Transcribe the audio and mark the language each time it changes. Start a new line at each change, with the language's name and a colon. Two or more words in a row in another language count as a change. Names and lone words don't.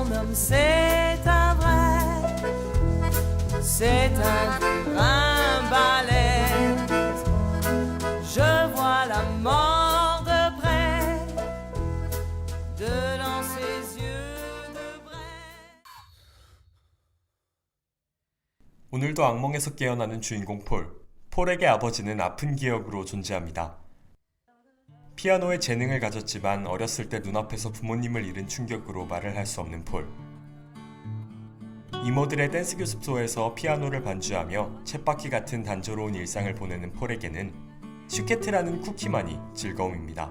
French: C'est un vrai, c'est un grain balèze. Je vois la mort de près, dedans ses yeux de braise.
Korean: 오늘도 악몽에서 깨어나는 주인공 폴. 폴에게 아버지는 아픈 기억으로 존재합니다. 피아노에 재능을 가졌지만 어렸을 때 눈앞에서 부모님을 잃은 충격으로 말을 할 수 없는 폴. 이모들의 댄스 교습소에서 피아노를 반주하며 쳇바퀴 같은 단조로운 일상을 보내는 폴에게는 슈케트라는 쿠키만이 즐거움입니다.